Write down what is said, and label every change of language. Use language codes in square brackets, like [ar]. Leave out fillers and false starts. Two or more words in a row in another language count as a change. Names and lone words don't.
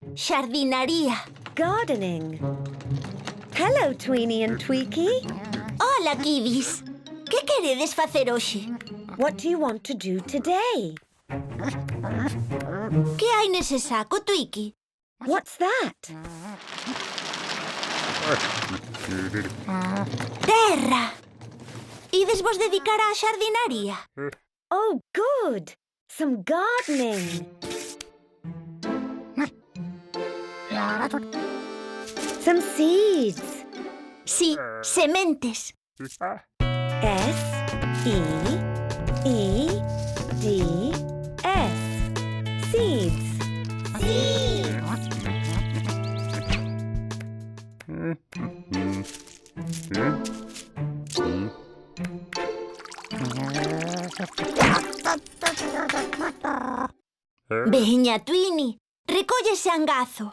[gl] xardinaría. [en] Gardening. Hello, Tweenie and Tweaky. [gl] Hola, kiddies. Que queredes facer hoxe? [en] What do you want to do today? [gl] Que hai nese saco, Tweaky? [en] What's that? [gl] Terra! Ides vos dedicar á xardinaría? [en] Oh, good. Some gardening. Some seeds. [gl] Sí, sementes. [en] S-E-E-D-S. Seeds. [gl] Veña, Tweenie, recolle ese angazo.